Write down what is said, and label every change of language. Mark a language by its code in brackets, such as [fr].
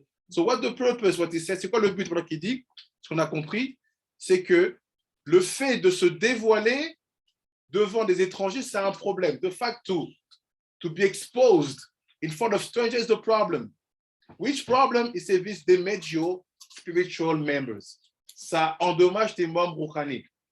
[en] So what the purpose, what he says, [fr] c'est quoi le but, voilà qu'il dit, ce qu'on a compris, c'est que le fait de se dévoiler devant des étrangers, c'est un problème. [en] The fact to be exposed in front of strangers is the problem. Which problem? It says this damage your spiritual members. [fr] Ça endommage tes membres rouhaniques.